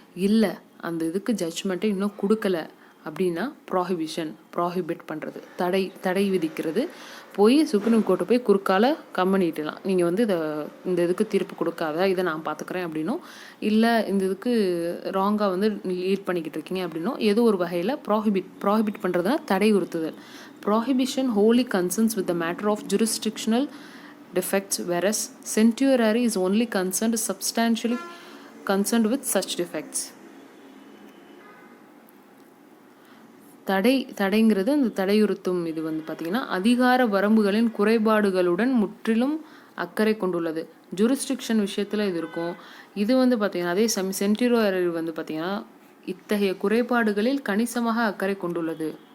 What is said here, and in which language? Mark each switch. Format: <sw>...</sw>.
<ta>இல்லை அந்த இதுக்கு ஜட்ஜ்மெண்ட்டை இன்னும் கொடுக்கல அப்படின்னா ப்ராஹிபிட் பண்ணுறது, தடை விதிக்கிறது. போய் சுப்ரீம் கோர்ட்டு போய் குறுக்கால கம்பெனிட்டலாம், நீங்கள் வந்து இந்த இதுக்கு தீர்ப்பு கொடுக்காத, இதை நான் பார்த்துக்கிறேன் அப்படின்னும், இல்லை இந்த இதுக்கு ராங்காக வந்து லீட் பண்ணிக்கிட்டு இருக்கீங்க அப்படின்னும் ஏதோ ஒரு வகையில் ப்ராஹிபிட் பண்ணுறதுனா தடை உறுத்துதல்.</ta> <en>Prohibition wholly concerns with the matter of jurisdictional defects, whereas certiorari is only substantially concerned with such defects.</en> <ta>தடைங்கிறது அந்த தடையுறுத்தும் இது வந்து பார்த்தீங்கன்னா அதிகார வரம்புகளின் குறைபாடுகளுடன் முற்றிலும் அக்கறை கொண்டுள்ளது. ஜூரிஸ்டிக்ஷன் விஷயத்தில் இது இருக்கும். இது வந்து பார்த்தீங்கன்னா அதே சென்டியோராரி வந்து பார்த்தீங்கன்னா இத்தகைய குறைபாடுகளில் கணிசமாக அக்கறை கொண்டுள்ளது.</ta>